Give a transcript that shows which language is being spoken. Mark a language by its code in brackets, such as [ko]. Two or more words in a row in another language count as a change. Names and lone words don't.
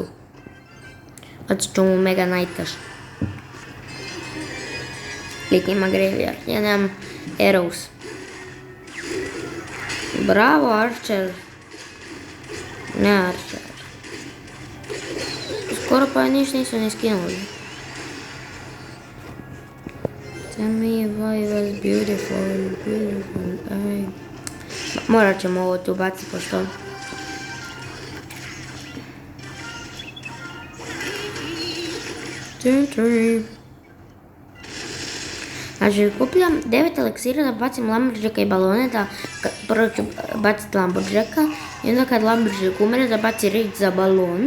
[hr] Bacit ću mu Mega Knightaš. Lik ima Graveyard, ja nemam Arrows. Bravo Archer. Ne Archer. Skoro pa ništa nisu ne skinuli. [en] Tell me why it was beautiful, beautiful. [hr] Morat ćemo ovo tu baciti pošto... Znači kupljam 9 eliksira da bacim Lumberjacka i balone, da prvo ću baciti Lumberjacka i onda kad Lumberjack umre da baci rig za balon.